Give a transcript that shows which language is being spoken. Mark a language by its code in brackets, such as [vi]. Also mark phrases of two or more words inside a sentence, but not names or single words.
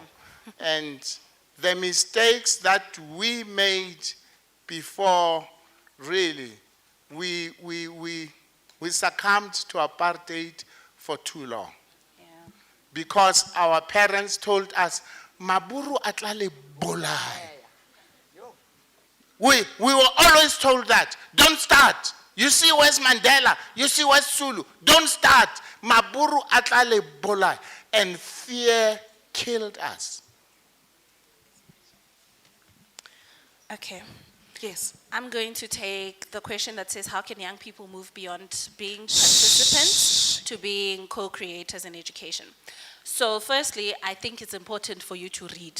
[en] And the mistakes that we made before, really, we succumbed to apartheid for too long. Because our parents told us, [st] Maburu atlale bolai. [en] We were always told that. Don't start. You see where's Mandela? You see where's Zulu? Don't start. [st] Maburu atlale bolai. [en] And fear killed us. Okay. Yes, I'm going to take the question that says, how can young people move beyond being participants to being co-creators in education? So firstly, I think it's important for you to read.